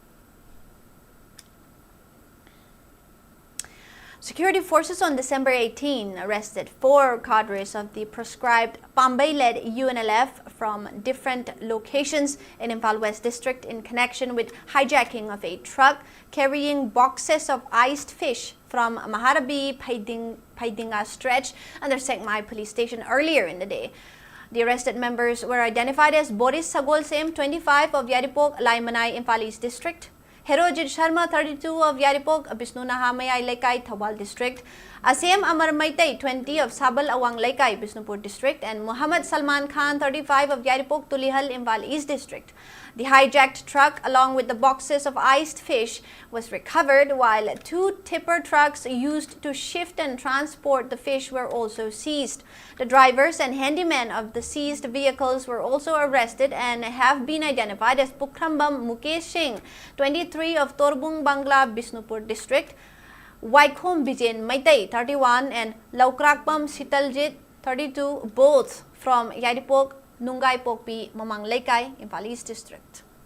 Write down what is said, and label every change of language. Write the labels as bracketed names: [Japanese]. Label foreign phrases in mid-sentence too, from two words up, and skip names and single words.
[English] Security forces on December 18 arrested 4 cadres of the proscribed Pambay-led UNLF from different locations in Imphal West District in connection with hijacking of a truck carrying boxes of iced fish from Maharabi Paidinga stretch under Sekmai police station earlier in the day. The arrested members were identified as Boris Sagolsem, 25 of Yaripok, Laimanai, Imphal East District, Herojit Sharma, 32 of Yaripok, Bisnu Nahamayai Laikai, Thawal District, Asem Amar Maitai, 20 of Sabal Awang Laikai, Bisnupur District, and Muhammad Salman Khan, 35 of Yaripok, Tulihal, Imphal East District. The hijacked truck, along with the boxes of iced fish, was recovered, while 2 tipper trucks used to shift and transport the fish were also seized. The drivers and handymen of the seized vehicles were also arrested and have been identified as Pukrambam Mukesh Singh, 23 of Torbung Bangla, Bisnupur District, Waikhom Bijen Maitai, 31, and Laukrakpam Sitaljit, 32, both from Yaripok, Nungai Pokpi, Mamang Lekay, Imphal East District.